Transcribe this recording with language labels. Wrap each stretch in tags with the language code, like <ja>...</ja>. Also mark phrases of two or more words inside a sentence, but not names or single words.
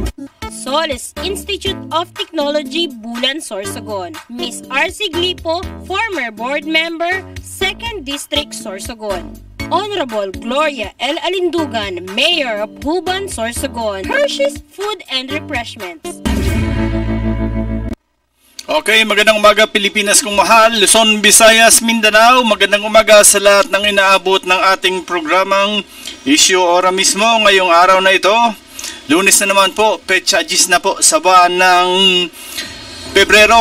<en>Solis Institute of Technology, Bulan, Sorsogon, Miss R.C. Glipo, former board member, 2nd District, Sorsogon, Honorable Gloria L. Alindugan, Mayor of Huban, Sorsogon, Hershey's Food and Refreshments.</en> <tl>Okay, magandang umaga Pilipinas kong mahal, Luzon, Visayas, Mindanao. Magandang umaga sa lahat ng inaabot ng ating programang Isyu Ora Mismo ngayong araw na ito. Lunes na naman po, petsa 10 na po sa buwan ng Pebrero.</tl>